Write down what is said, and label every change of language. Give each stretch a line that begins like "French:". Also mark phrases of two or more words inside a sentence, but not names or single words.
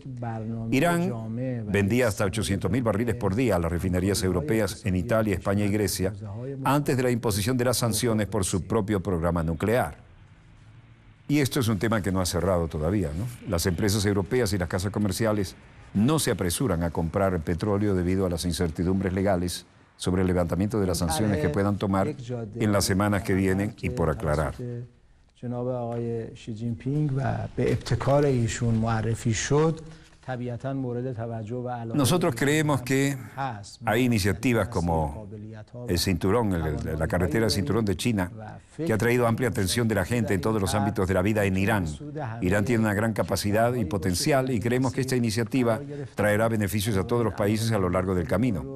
Spanish: Irán vendía hasta 800.000 barriles por día a las refinerías europeas en Italia, España y Grecia antes de la imposición de las sanciones por su propio programa nuclear. Y esto es un tema que no ha cerrado todavía, ¿no? Las empresas europeas y las casas comerciales no se apresuran a comprar petróleo debido a las incertidumbres legales sobre el levantamiento de las sanciones que puedan tomar en las semanas que vienen y por aclarar.
Persian: جناب آقای شی جین پینگ و به ابتکار ایشون معرفی شد طبیعتاً مورد توجه و علاقه.
Spanish: Nosotros creemos que hay iniciativas como el cinturón, la carretera del cinturón de China, que ha traído amplia atención de la gente en todos los ámbitos de la vida en Irán. Irán tiene una gran capacidad y potencial y creemos que esta iniciativa traerá beneficios a todos los países a lo largo del camino.